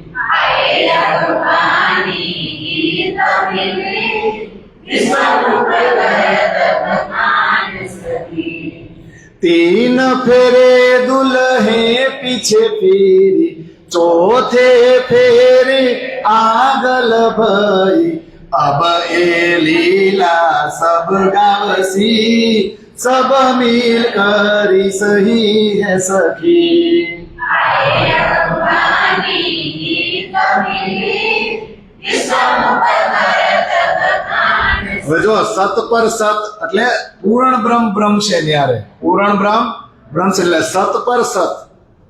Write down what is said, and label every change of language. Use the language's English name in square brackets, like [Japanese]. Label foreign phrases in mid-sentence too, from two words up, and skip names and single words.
[Hindi] तीन फेरे दुल्हे पीछे फिरी, चौथे फेरे आगल भई, अब ए लीला सब गावसी, सब मिल करी सही है सखी. [Gujarati] જો સત પર સત એટલે પૂર્ણ બ્રહ્મ બ્રહ્મ છે ન્યારે, પૂર્ણ બ્રહ્મ બ્રહ્મ છે એટલે સત પર સત.